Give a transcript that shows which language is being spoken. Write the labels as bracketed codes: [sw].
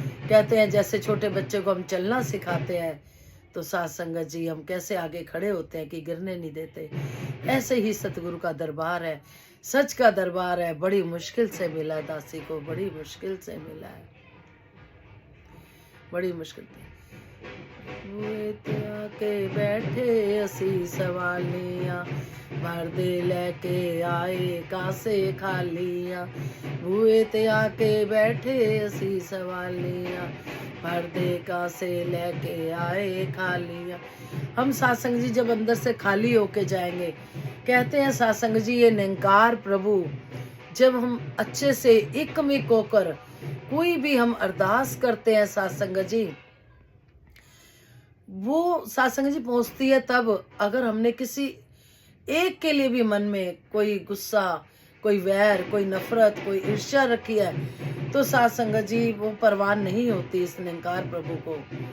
[hi] कहते हैं जैसे छोटे बच्चे को हम चलना सिखाते हैं, तो सत्संग जी हम कैसे आगे खड़े होते हैं कि गिरने नहीं देते। ऐसे ही सतगुरु का दरबार है, सच का दरबार है। बड़ी मुश्किल से मिला है दासी को, बड़ी मुश्किल से मिला है, बड़ी मुश्किल। [pa] ਬੂਹੇ ਤੇ ਆ ਕੇ ਬੈਠੇ ਅਸੀਂ ਸਵਾਲੀਆਂ, ਭਰਦੇ ਲੈ ਕੇ ਆਏ ਕਾਸੇ ਖਾਲੀਆਂ। ਬੂਹੇ ਤੇ ਆ ਕੇ ਬੈਠੇ ਅਸੀਂ ਸਵਾਲੀਆਂ, भरदे कासे लेके आए खालियाँ। [hi] हम सासंग जी जब अंदर से खाली होके जाएंगे, कहते हैं सासंग जी ये निरंकार प्रभु, जब हम अच्छे से एकमिक होकर कोई भी हम अरदास करते हैं सासंग जी, वो सासंग जी पहुंचती है तब अगर हमने किसी एक के लिए भी मन में कोई गुस्सा, कोई वैर, कोई नफरत, कोई ईर्ष्या रखी है, तो साथ संगत जी वो परवान नहीं होती इस निरंकार प्रभु को।